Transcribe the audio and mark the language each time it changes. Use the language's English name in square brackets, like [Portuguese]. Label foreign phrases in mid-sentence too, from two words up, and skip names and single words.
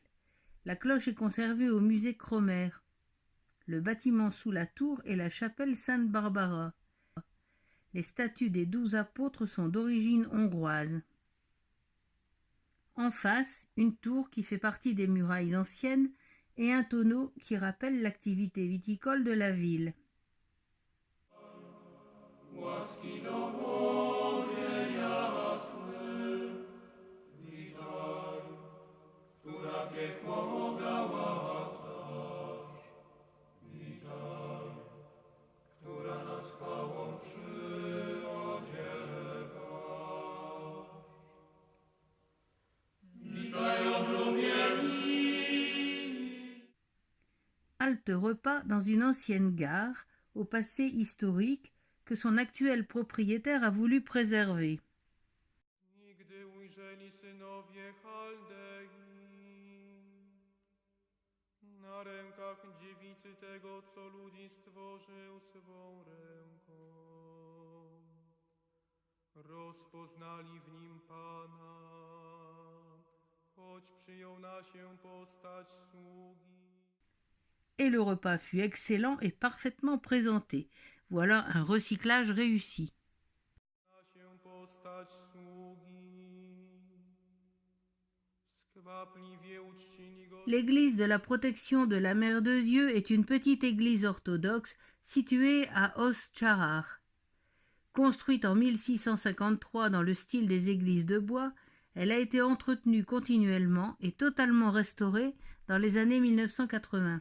[French] La cloche est conservée au musée Cromer. Le bâtiment sous la tour est la chapelle Sainte-Barbara. Les statues des 12 apôtres sont d'origine hongroise. En face, une tour qui fait partie des murailles anciennes et un tonneau qui rappelle l'activité viticole de la ville. [Polish] Łaski dowodzie jasny, witaj, która piekło ogałacasz. Witaj, która nas chwałą przyodziewasz. Witaj, oblubieni. [French] Halte repas dans une ancienne gare, au passé historique, que son actuel propriétaire a voulu préserver. [Polish] Nigdy ujrzeli synowie Chaldei na rękach dziewicy tego, co ludzi stworzył swą ręką. Rozpoznali w nim Pana, choć przyjął na się postać sługi. [French] Et le repas fut excellent et parfaitement présenté. Voilà un recyclage réussi. [Polish] Na się postać sługi. Skwapliwie uczcili go. [French] L'église de la protection de la Mère de Dieu est une petite église orthodoxe située à Ostcharach. Construite en 1653 dans le style des églises de bois, elle a été entretenue continuellement et totalement restaurée dans les années 1980.